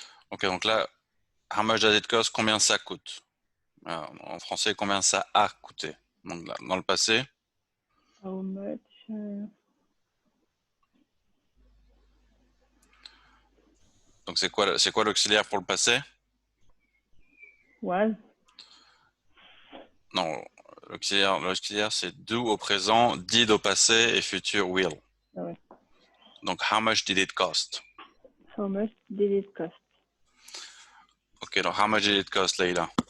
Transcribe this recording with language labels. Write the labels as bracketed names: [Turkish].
[French] Ok, donc là, [English] how much does it cost? [French] Combien ça coûte? En français, combien ça a coûté? Donc là, dans le passé. [English] How much? [French] Donc c'est quoi l'auxiliaire pour le passé? [English] Was? [French] Non, l'auxiliaire c'est do au présent, did au passé et futur will. Ah ouais. [English] Donc how much did it cost? How much did it cost? Ok, donc how much did it cost, Leila?